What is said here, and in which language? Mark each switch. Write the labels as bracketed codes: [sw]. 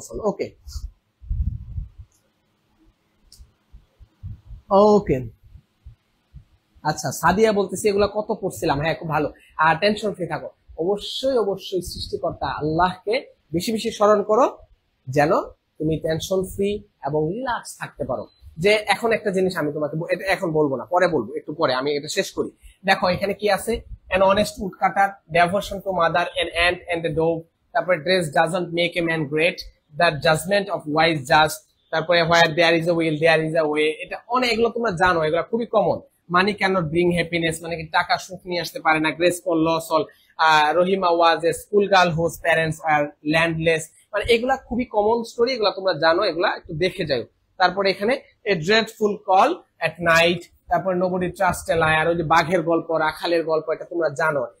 [bn] ওকে ওকে আচ্ছা, সাদিয়া বলতেছি এগুলো কত পড়ছিলাম, হ্যাঁ খুব ভালো। আর টেনশন ফ্রি থাকো, অবশ্যই সৃষ্টিকর্তা আল্লাহকে বেশি বেশি স্মরণ করো, যেন তুমি টেনশন ফ্রি এবং রিল্যাক্স থাকতে পারো। যে এখন একটা জিনিস আমি তোমাকে এটা এখন বলবো না, পরে বলবো, একটু পরে আমি এটা শেষ করি। [en] দেখো এখানে কি আছে, an honest woodcutter, devotion to mother, an ant and a dove, তারপরে dress doesn't make a man great, the judgment of wise judge, তারপরে where there is a will there is a way, [bn] এটা অনেক, এগুলো তোমরা জানো, এগুলো খুবই common. [en] money can't bring happiness, [bn] মানে কি টাকা সুখ নিয়ে আসতে পারে না। [en] grace for loss all, Rahima was a school girl whose parents are landless, [bn] মানে এগুলা খুবই কমন স্টোরি, এগুলা তোমরা জানো, এগুলা একটু দেখে যাও। তারপরে এখানে [en] a dreadful call at night, [bn] তারপরে [en] nobody trust a liar, [bn] ওই যে বাঘের গল্প, রাখালের গল্প, এটা তোমরা জানো।